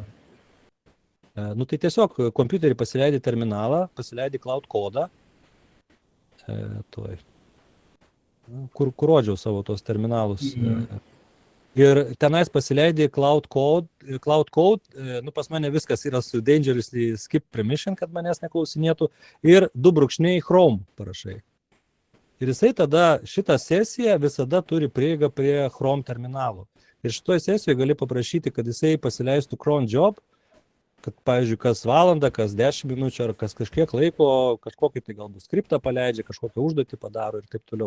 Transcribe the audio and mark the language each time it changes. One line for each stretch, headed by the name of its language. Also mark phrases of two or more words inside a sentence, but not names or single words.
Lithuanian: Nu tai tiesiog kompiuterį pasileidi terminalą, pasileidi cloud kodą, kur rodžiau savo tos terminalus. Ir tenais pasileidai
English: cloud code,
Lithuanian: nu pas mane viskas yra su
English: dangerously skip permission,
Lithuanian: kad manęs neklausinėtų, ir 2 Chrome parašai. Ir jisai tada šitą sesiją visada turi prieigą prie Chrome terminalo. Ir šitoje sesijoje gali paprašyti, kad jisai pasileistų
English: cron job,
Lithuanian: kad, pavyzdžiui, kas valandą, kas 10 minučių ar kas kažkiek laiko, kažkokį tai galbūt skriptą paleidžia, kažkokią užduotį padaro ir taip toliau.